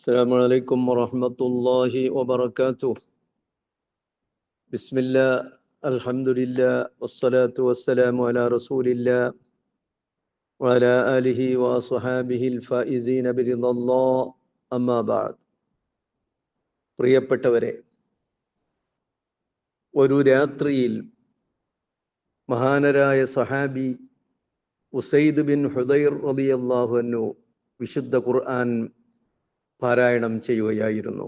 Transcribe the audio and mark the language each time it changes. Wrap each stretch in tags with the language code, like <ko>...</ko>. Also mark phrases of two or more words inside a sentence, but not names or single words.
<ar>السلام عليكم ورحمة الله وبركاته. بسم الله، الحمد لله، والصلاة والسلام على رسول الله وعلى آله وأصحابه الفائزين برضا الله. أما بعد.</ar> <ml>പ്രിയപ്പെട്ടവരെ, ഒരു രാത്രിയിൽ മഹാനരായ സഹാബി ഉസൈദ് ബിൻ ഹുദൈർ റളിയല്ലാഹു അൻഹു വിശുദ്ധ ഖുർആൻ പാരായണം ചെയ്യുകയായിരുന്നു.</ml>